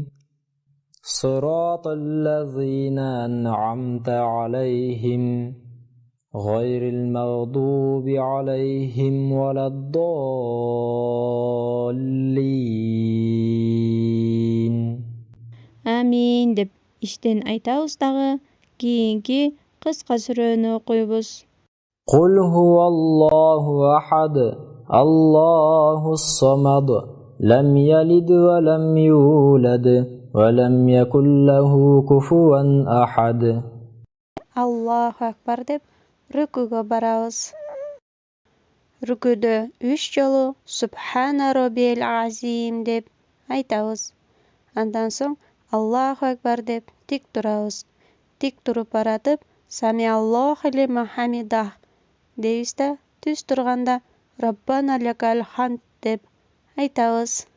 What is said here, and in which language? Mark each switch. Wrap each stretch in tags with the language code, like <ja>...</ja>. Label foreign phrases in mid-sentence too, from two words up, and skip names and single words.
<ar>صراط الذين أنعمت عليهم غير المغضوب عليهم ولا الضالين.</ar> <uz>Amin deb ishten aytamizдағы keyingi qisqa surani o'qiymiz.</uz> <ar>قل هو الله أحد الله الصمد لم يلد ولم يولد ولم يكن له كفوا أحد. الله أكبر</ar> <uz>deb rukuga boramiz. Rukuda 3 yo'li</uz> <ar>سبحان ربي العظيم</ar> <uz>deb aytamiz. Undan so'ng</uz> <ar>الله أكبر</ar> <uz>deb tik turamiz. Tik turib baratib</uz> <ar>سمع الله لمن حمده</ar> <uz>deyizda tuz turganda</uz> <ar>ربنا لك الحمد</ar> <uz>deb aytamiz.</uz>